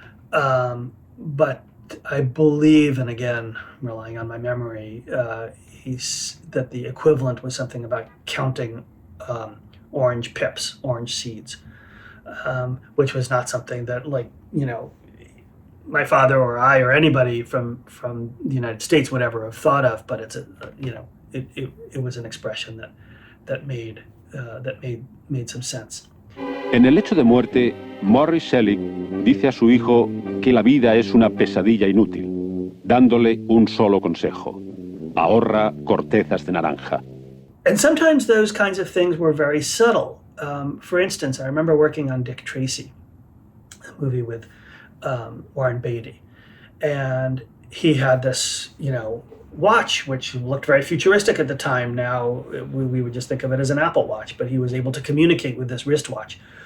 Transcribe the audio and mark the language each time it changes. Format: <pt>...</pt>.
<en>But I believe, and again, relying on my memory, that the equivalent was something about counting orange pips, orange seeds, which was not something that, my father or I or anybody from the United States would ever have thought of. But it's it was an expression that made some sense.</en> <es>En el lecho de muerte, Morris Selig dice a su hijo que la vida es una pesadilla inútil, dándole un solo consejo: ahorra cortezas de naranja.</es> <en>And sometimes those kinds of things were very subtle. For instance, I remember working on Dick Tracy, a movie with Warren Beatty, and he had this, watch, which looked very futuristic at the time. Now we would just think of it as an Apple Watch, but he was able to communicate with this wristwatch.</en>